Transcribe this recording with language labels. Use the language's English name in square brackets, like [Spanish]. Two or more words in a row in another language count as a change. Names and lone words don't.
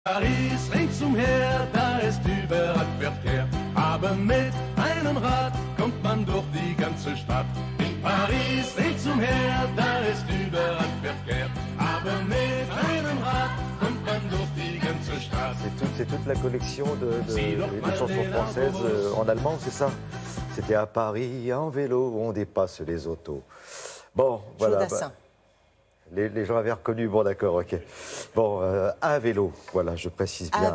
[German] Paris ringsumher, da ist überall Verkehr. Aber mit einem Rad kommt man durch die ganze Stadt. In Paris ringsumher, da ist überall Verkehr. Aber mit einem Rad kommt man durch die ganze Stadt. [French] C'est toute la collection de chansons françaises en allemand, c'est ça? C'était à Paris, en vélo, on dépasse les autos. Bon, voilà. Les gens avaient reconnu, bon d'accord, ok. Bon, à vélo, voilà, je précise bien.